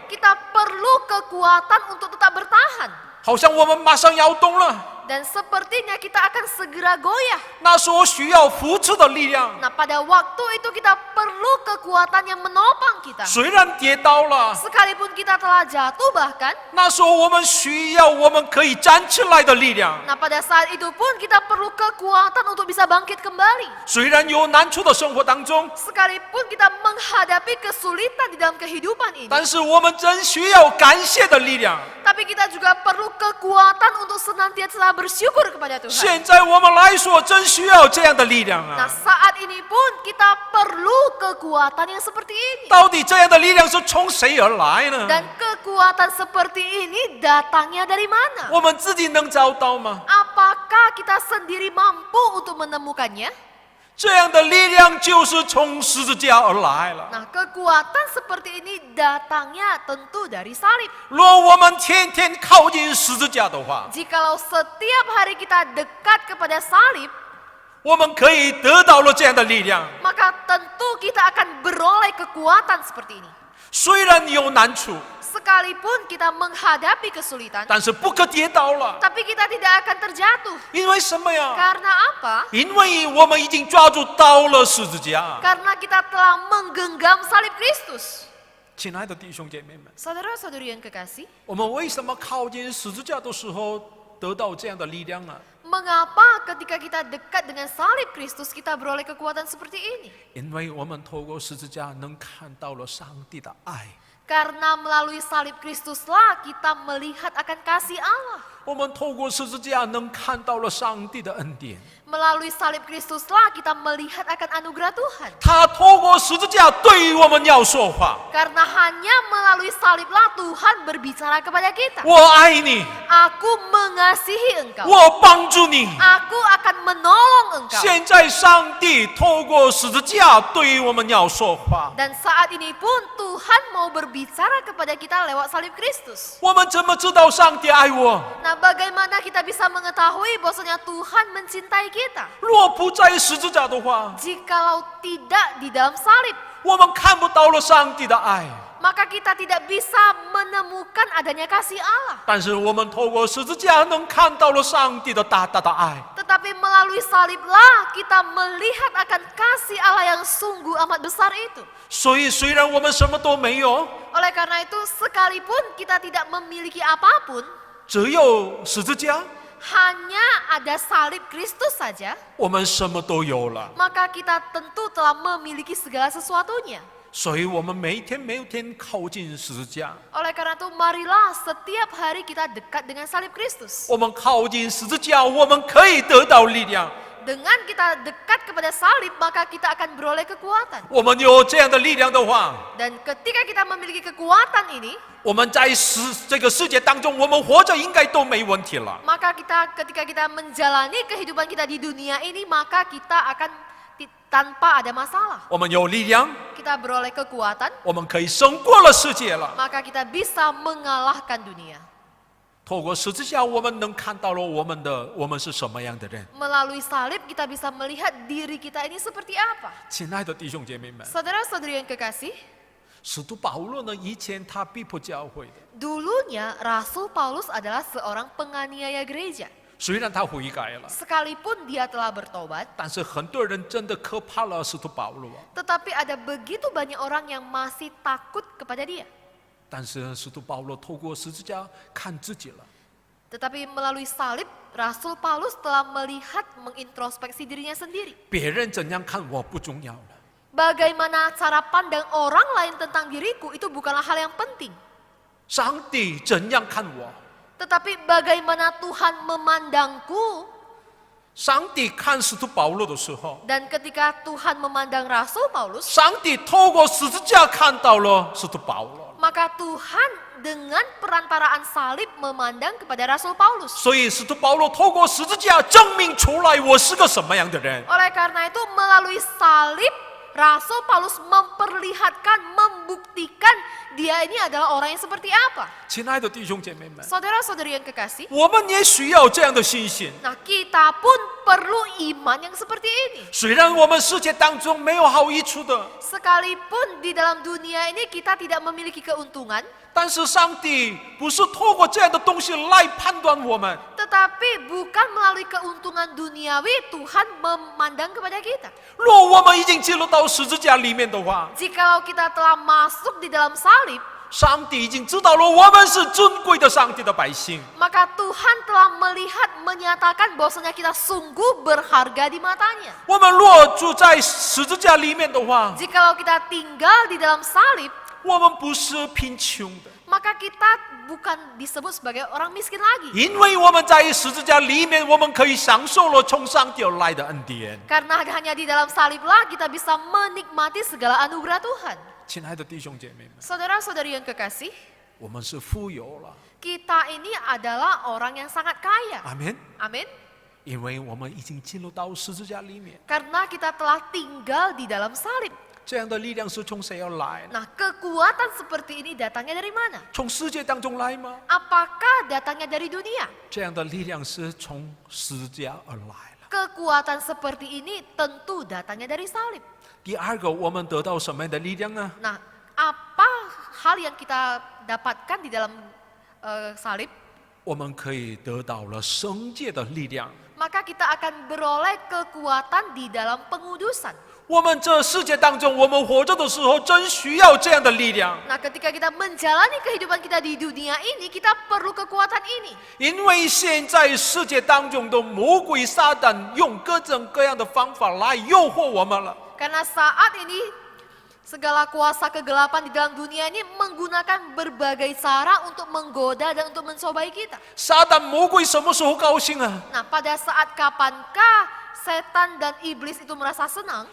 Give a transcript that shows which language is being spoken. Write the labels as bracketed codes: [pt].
[id] kita perlu kekuatan untuk tetap bertahan. [zh] 好像我们马上要动了， [id] Dan sepertinya kita akan segera goyah. [zh] 那时候需要扶持的力量。 [id] Nah, pada waktu itu kita perlu kekuatan yang menopang kita. [zh] 虽然跌倒了， [id] Sekalipun kita telah jatuh bahkan, [zh] 那时候我们需要我们可以站起来的力量。 [id] nah pada saat itu pun kita perlu kekuatan untuk bisa bangkit kembali. [zh] 虽然有难处的生活当中， [id] Sekalipun kita menghadapi kesulitan di dalam kehidupan ini, [zh] 但是我们真需要感谢的力量。 [id] tapi kita juga perlu kekuatan untuk senantiasa bersyukur kepada Tuhan. [zh] 现在我们来说，真需要这样的力量 [id] Nah, saat ini pun kita perlu kekuatan yang seperti ini. [zh] 到底这样的力量是从谁而来呢？ [id] Dan kekuatan seperti ini datangnya dari mana? [zh] 我们自己能找到吗？ [id] Apakah kita sendiri mampu untuk menemukannya? [zh] 这样的力量就是从十字架而来了。 [id] Nah, kekuatan seperti ini datangnya tentu dari salib. [zh] 若我们天天靠近十字架的话， [id] Jikalau setiap hari kita dekat kepada salib, [zh] 我们可以得到了这样的力量。 [id] maka tentu kita akan beroleh kekuatan seperti ini. [zh] 虽然有难处， [id] Sekalipun kita menghadapi kesulitan, [zh] 但是不可跌倒了。 [id] tapi kita tidak akan terjatuh. [zh] 因为什么呀？ [id] Karena apa? [zh] 因为我们已经抓住到了十字架。 [id] Karena kita telah menggenggam salib Kristus. [zh] 亲爱的弟兄姐妹们， [id] Saudara-saudari yang kekasih, [zh] 我们为什么靠近十字架的时候得到这样的力量啊？ [id] mengapa ketika kita dekat dengan salib Kristus kita beroleh kekuatan seperti ini? [zh] 因为我们透过十字架能看到了上帝的爱， [id] Karena melalui salib Kristuslah kita melihat akan kasih Allah. [zh] 我们透过十字架能看到了上帝的恩典。 [id] Melalui salib Kristuslah kita melihat akan anugerah Tuhan. [zh] 他透过十字架对于我们要说话。 [id] Karena hanya melalui saliblah Tuhan berbicara kepada kita. [zh] 我爱你， [id] Aku mengasihi engkau. [zh] 我帮助你。 [id] Aku akan menolong engkau. [zh] 现在上帝透过十字架对于我们要说话。 [id] Dan saat ini pun Tuhan mau berbicara kepada kita lewat salib Kristus. [zh] 我们怎么知道上帝爱我？ [id] Nah, bagaimana kita bisa mengetahui bahwasanya Tuhan mencintai kita? [zh] 若不在十字架的话， [id] Jikalau tidak di dalam salib, [zh] 我们看不到了上帝的爱。 [id] maka kita tidak bisa menemukan adanya kasih Allah. [zh] 但是我们透过十字架能看到了上帝的大大的爱。 [id] Tetapi melalui saliblah kita melihat akan kasih Allah yang sungguh amat besar itu. [zh] 所以虽然我们什么都没有， [id] Oleh karena itu, sekalipun kita tidak memiliki apapun, [zh] 只有十字架， [id] hanya ada salib Kristus saja, [zh] 我们什么都有了。 [id] maka kita tentu telah memiliki segala sesuatunya. [zh] 所以我们每天靠近十字架， [id] Oleh karena itu, marilah setiap hari kita dekat dengan salib Kristus. [zh] 我们靠近十字架，我们可以得到力量。 [id] Dengan kita dekat kepada salib, maka kita akan beroleh kekuatan. [zh] 我们有这样的力量的话， [id] Dan ketika kita memiliki kekuatan ini, [zh] 我们在这个世界当中，我们活着应该都没问题了。 [id] maka ketika kita menjalani kehidupan kita di dunia ini, maka kita akan tanpa ada masalah. [zh] 我们有力量， [id] Kita beroleh kekuatan, [zh] 我们可以胜过了世界了。 [id] maka kita bisa mengalahkan dunia. [zh] 透过十字架，我们能看到了我们是什么样的人。 [id] Melalui salib kita bisa melihat diri kita ini seperti apa. [zh] 亲爱的弟兄姐妹们， [id] Saudara-saudari yang kekasih, [zh] 使徒保罗呢，以前他逼迫教会的， [id] dulunya Rasul Paulus adalah seorang penganiaya gereja. [zh] 虽然他悔改了， [id] Sekalipun dia telah bertobat, [zh] 但是很多人真的可怕了使徒保罗。 [id] tetapi ada begitu banyak orang yang masih takut kepada dia. [zh] 但是使徒保罗透过十字架看自己了， [id] Tetapi melalui salib, Rasul Paulus telah melihat, mengintrospeksi dirinya sendiri. [zh] 别人怎样看我不重要了， [id] Bagaimana cara pandang orang lain tentang diriku itu bukanlah hal yang penting. [zh] 上帝怎样看我， [id] Tetapi bagaimana Tuhan memandangku, [zh] 上帝看使徒保罗的时候， [id] Dan ketika Tuhan memandang Rasul Paulus, [zh] 上帝透过十字架看到了使徒保罗， [id] maka Tuhan dengan perantaraan salib memandang kepada Rasul Paulus. [zh] 所以使徒保罗透过十字架证明出来我是个什么样的人。 [id] Oleh karena itu melalui salib, Rasul Paulus memperlihatkan, membuktikan dia ini adalah orang yang seperti apa. [zh] 亲爱的弟兄姐妹们， [id] Saudara-saudari yang kekasih, [zh] 我们也需要这样的信心。 [id] nah kita pun perlu iman yang seperti ini. [zh] 虽然我们世界当中没有好益处的， [id] Sekalipun di dalam dunia ini kita tidak memiliki keuntungan, [zh] 但是上帝不是透过这样的东西来判断我们。 [id] tetapi bukan melalui keuntungan duniawi Tuhan memandang kepada kita. [zh] 若我们已经进入到十字架里面的话， [id] Jikalau kita telah masuk di dalam salib, [zh] 上帝已经知道了我们是尊贵的上帝的百姓。 [id] maka Tuhan telah melihat, menyatakan bahwasanya kita sungguh berharga di matanya. [zh] 我们若住在十字架里面的话， [id] Jikalau kita tinggal di dalam salib, [zh] 我们不是贫穷的， [id] maka kita bukan disebut sebagai orang miskin lagi. [zh] 因为我们在十字架里面，我们可以享受了从上帝而来的恩典。 [id] Karena hanya di dalam saliblah kita bisa menikmati segala anugerah Tuhan. [zh] 亲爱的弟兄姐妹们， [id] Saudara-saudari yang kekasih, [zh] 我们是富有了， [id] kita ini adalah orang yang sangat kaya. [zh] 阿门。 [id] Amin. [zh] 因为我们已经进入到十字架里面， [id] Karena kita telah tinggal di dalam salib. [zh] 这样的力量是从谁而来呢？ [id] Nah, kekuatan seperti ini datangnya dari mana? [zh] 从世界当中来吗？ [id] Apakah datangnya dari dunia? [zh] 这样的力量是从十字架而来了。 [id] Kekuatan seperti ini tentu datangnya dari salib. [zh] 第二个，我们得到什么样的力量呢？ [id] Nah, apa hal yang kita dapatkan di dalam salib? [zh] 我们可以得到了圣洁的力量。 [id] Maka kita akan beroleh kekuatan di dalam pengudusan. [zh] 我们这世界当中，我们活着的时候，真需要这样的力量。 [id] Nah, ketika kita menjalani kehidupan kita di dunia ini, kita perlu kekuatan ini. [zh] 因为现在世界当中的魔鬼撒旦用各种各样的方法来诱惑我们了。 [id] Karena saat ini segala kuasa kegelapan di dalam dunia ini menggunakan berbagai cara untuk menggoda dan untuk mencobai kita. [zh] 撒旦魔鬼什么时候高兴啊？ [id] Nah, pada saat kapankah setan dan iblis itu merasa senang?